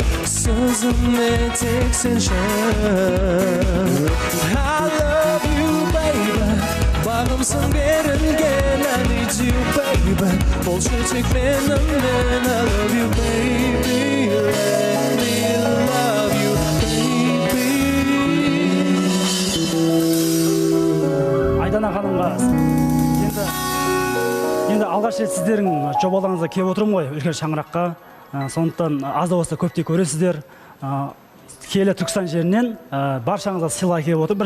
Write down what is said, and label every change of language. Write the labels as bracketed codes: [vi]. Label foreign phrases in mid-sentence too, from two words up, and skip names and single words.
[kk] Сөз көзіме тек сен үшін. [en] I love you baby, [kk] бағымсың берілген. [en] I need you baby, [kk] болшы тек менімен. [en] I love you baby, let me love you baby. [kk] Айдана ханымға енді алғаш рет сіздердің жобаларыңызға келіп отырмын ғой, үлкен шаңыраққа. Сондықтан аз да болса көптеп көресіздер. Киелі Түркістан жерінен баршаңызға сыйлық келіп отыр.